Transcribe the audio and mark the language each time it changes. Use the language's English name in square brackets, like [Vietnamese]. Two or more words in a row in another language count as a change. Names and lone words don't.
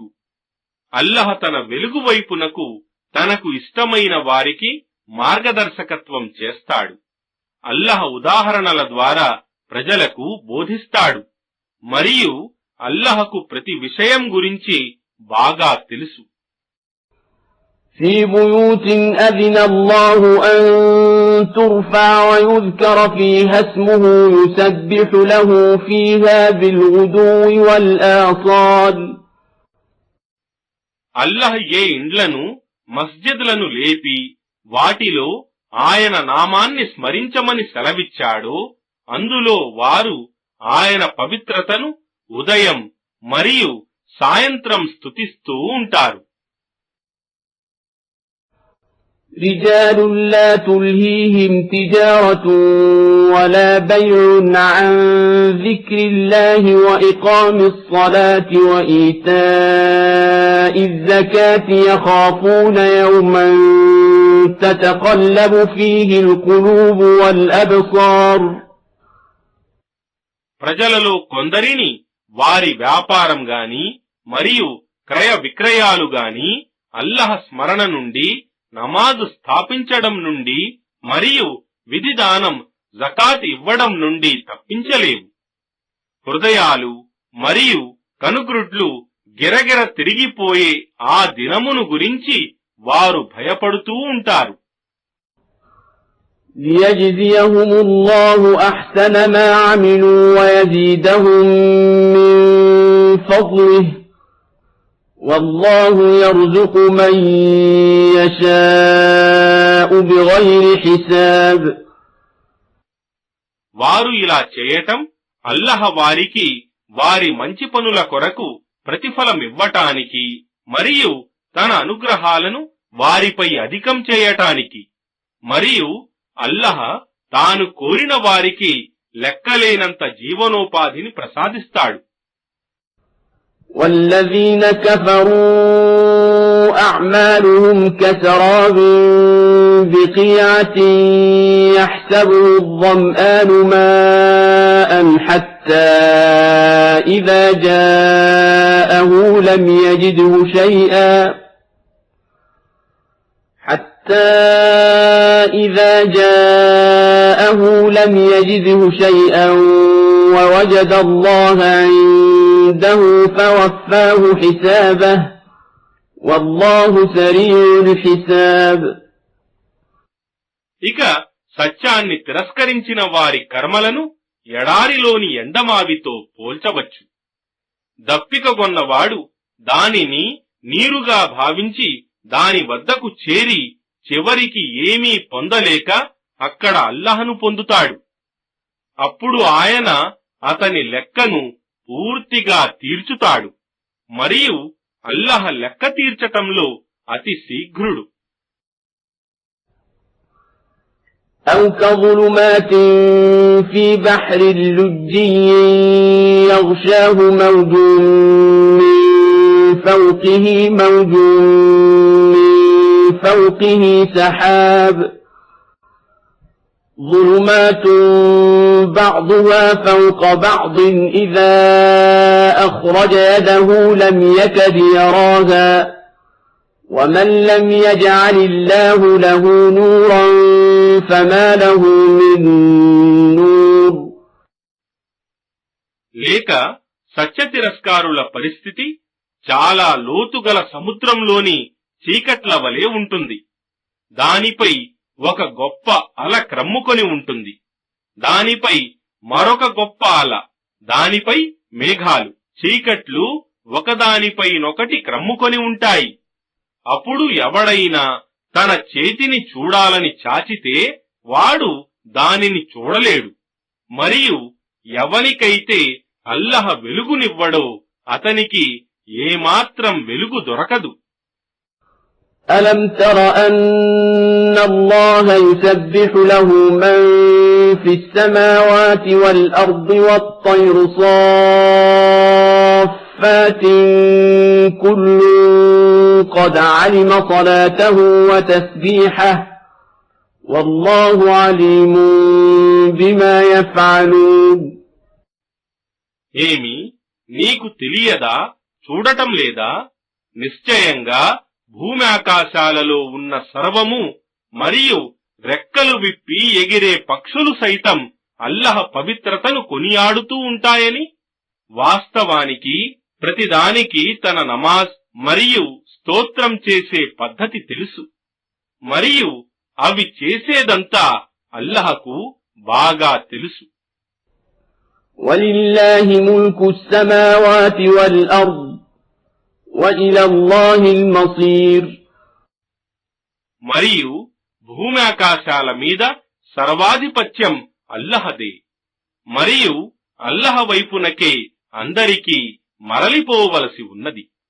[Telugu] అల్లాహ్ తన వెలుగు వైపునకు తనకు ఇష్టమైన వారికి మార్గదర్శకత్వం చేస్తాడు. అల్లాహ్ ఉదాహరణల ద్వారా ప్రజలకు బోధిస్తాడు. మరియు అల్లాహ్కు ప్రతి విషయం గురించి బాగా తెలుసు. [Arabic] في بيوت أذن الله أن ترفع ويذكر فيها اسمه يسبح له فيها بالغدو والآصال. [Telugu] అల్లాహ్ ఏ ఇండ్లను మస్జిద్లను లేపి వాటిలో ఆయన నామాన్ని స్మరించమని సెలవిచ్చాడో అందులో వారు ఆయన పవిత్రతను ఉదయం మరియు సాయంత్రం స్తుతిస్తూ ఉంటారు. [Arabic] رجال لا تلهيهم تجارة ولا بيع عن ذكر الله وإقام الصلاة وإيتاء الزكاة يخافون يوما تتقلب فيه القلوب والأبصار. [Telugu] ప్రజలలో కొందరిని వారి వ్యాపారం గాని మరియు క్రయ విక్రయాలు గాని అల్లాహ్ స్మరణ నుండి, నమాజు స్థాపించడం నుండి మరియు విధిదానం జకాత్ ఇవ్వడం నుండి తప్పించలేవు. హృదయాలు మరియు కనుగ్రుడ్లు గిరగిర తిరిగిపోయే ఆ దినమును గురించి వారు భయపడుతూ ఉంటారు. [Arabic] ليجزيهم الله أحسن ما عملوا ويزيدهم من فضله والله يرزق من يشاء بغير حساب. [Telugu] వారు ఇలా చేయటం అల్లాహ్ వారికి వారి మంచి పనుల కొరకు ప్రతిఫలమివ్వటానికి మరియు తన అనుగ్రహాలను వారిపై అధికం చేయటానికి. మరియు అల్లాహ్ తాను కోరిన వారికి లెక్కలేనంత జీవనోపాధిని ప్రసాదిస్తాడు. [Arabic] والذين كفروا أعمالهم كسراب بقيعة يحسبه الظمآن ماء حتى إذا جاءه لم يجده شيئا ووجد الله عنده فوفاه حسابه والله سريع الحساب. [Telugu] ఇక సత్యాన్ని తిరస్కరించిన వారి కర్మలను ఎడారిలోని ఎండమావితో పోల్చవచ్చు. దప్పికగొన్నవాడు దానిని నీరుగా భావించి దాని వద్దకు చేరి చివరికి ఏమీ పొందలేక అక్కడ అల్లాహ్ను పొందుతాడు. అప్పుడు ఆయన అతని లెక్కను పూర్తిగా తీర్చుతాడు. మరియు అల్లాహ్ లెక్క తీర్చటంలో అతి శీఘ్రుడు. [Arabic] أو كظلمات في بحر لجي يغشاه موج من فوقه موج من فوقه سحاب ظلمات بعضها فوق بعض إذا أخرج يده لم يكد يراها ومن لم يجعل الله له نورا فما له من نور. [Telugu] లేక సత్య తిరస్కారుల పరిస్థితి చాలా లోతుగల సముద్రంలోని చీకట్ల వలె ఉంటుంది. దానిపై ఒక గొప్ప అల క్రమ్ముకొని ఉంటుంది. దానిపై మరొక గొప్ప అల, దానిపై మేఘాలు, చీకట్లు ఒకదానిపైనొకటి క్రమ్ముకొని ఉంటాయి. అప్పుడు ఎవడైనా తన చేతిని చూడాలని చాచితే వాడు దానిని చూడలేడు. మరియు ఎవనికైతే అల్లహ వెలుగునివ్వడో అతనికి ఏమాత్రం వెలుగు దొరకదు. [Arabic] ألم تر أن الله يسبح له من في السماوات والأرض والطير صافات كل قد علم صلاته وتسبيحه والله عليم بما يفعلون. [Telugu] ఏమి నీకు తెలియదా, చూడటం లేదా? నిశ్చయంగా భూమి ఆకాశాలలో ఉన్న సర్వము మరియు రెక్కలు విప్పి ఎగిరే పక్షులు సైతం అల్లహ పవిత్రతను కొనియాడుతూ ఉంటాయని. వాస్తవానికి ప్రతిదానికి తన నమాజ్ మరియు స్తోత్రం చేసే పద్ధతి తెలుసు, మరియు అవి చేసేదంతా అల్లహకు బాగా తెలుసు. [Arabic] وَلِلَّهِ مُلْكُ السَّمَاوَاتِ وَالْأَرْضِ وَإِلَى اللَّهِ الْمَصِيرُ. [Telugu] మరియు భూమి ఆకాశాల మీద సర్వాధిపత్యం అల్లహదే, మరియు అల్లహ వైపునకే అందరికీ మరలిపోవలసి ఉన్నది.